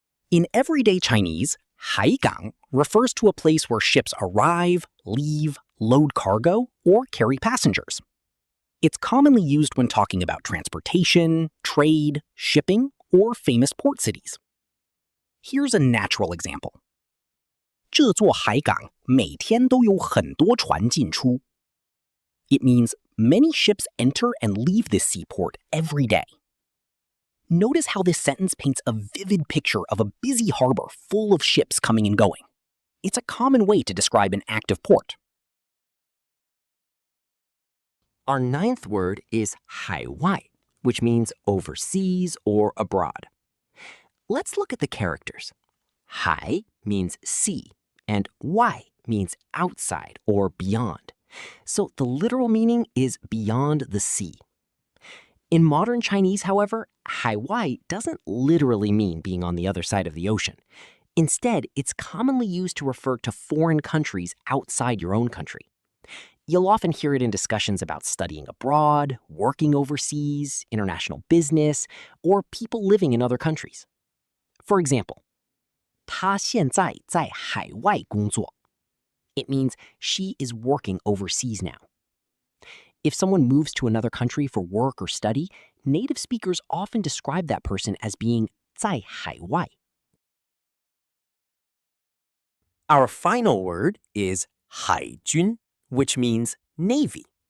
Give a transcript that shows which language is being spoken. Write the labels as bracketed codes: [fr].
[en] In everyday Chinese, 海港 refers to a place where ships arrive, leave, load cargo, or carry passengers. It's commonly used when talking about transportation, trade, shipping, or famous port cities. Here's a natural example. [zh] 这座海港每天都有很多船进出. [en] It means many ships enter and leave this seaport every day. Notice how this sentence paints a vivid picture of a busy harbor full of ships coming and going. It's a common way to describe an active port. Our ninth word is 海外, which means overseas or abroad. Let's look at the characters. 海 means sea, and 外 means outside or beyond. So the literal meaning is beyond the sea. In modern Chinese, however, 海外 doesn't literally mean being on the other side of the ocean. Instead, it's commonly used to refer to foreign countries outside your own country. You'll often hear it in discussions about studying abroad, working overseas, international business, or people living in other countries. For example, [zh] 她现在在海外工作. [en] It means she is working overseas now. If someone moves to another country for work or study, native speakers often describe that person as being [zh] 在海外. [en] Our final word is 海军, which means navy.